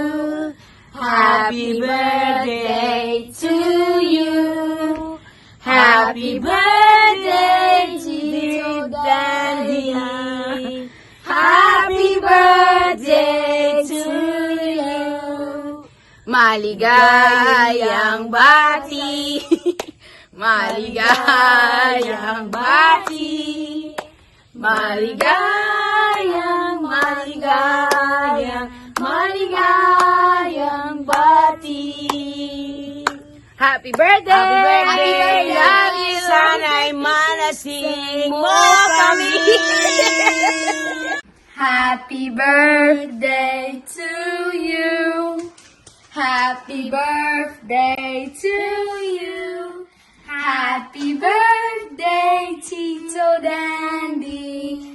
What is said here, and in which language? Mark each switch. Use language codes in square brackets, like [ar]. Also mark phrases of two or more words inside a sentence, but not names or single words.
[en] Happy birthday to you. Happy birthday, dear Daddy. Happy birthday to you. [tl] Maligayang bati. Maligayang bati. Maligayang bati. [en] Happy birthday! Happy birthday! Love you! [tl] Sana'y manasing mo kami! [en] Happy birthday to you. Happy birthday to you. Happy birthday, Tito Dandy.